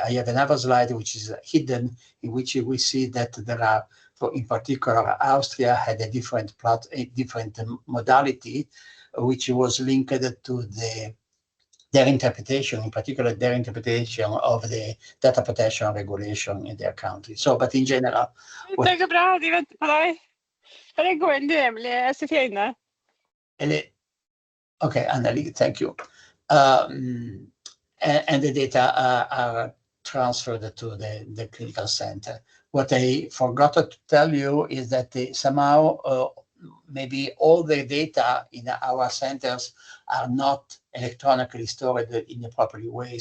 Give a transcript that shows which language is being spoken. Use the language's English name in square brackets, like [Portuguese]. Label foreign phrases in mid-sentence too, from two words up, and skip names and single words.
[English] I have another slide which is hidden, in which we see that there are, in particular, Austria had a different modality, which was linked to their interpretation, in particular their interpretation of the data protection regulation in their country. So, but in general... [Norwegian] Det går bra, de venter på deg. Bare gå inn, du, Emily. Jeg sitter inne. [English] Okay, Anneli, thank you. And the data are transferred to the clinical center. What I forgot to tell you is that somehow maybe all the data in our centers are not electronically stored in a proper way.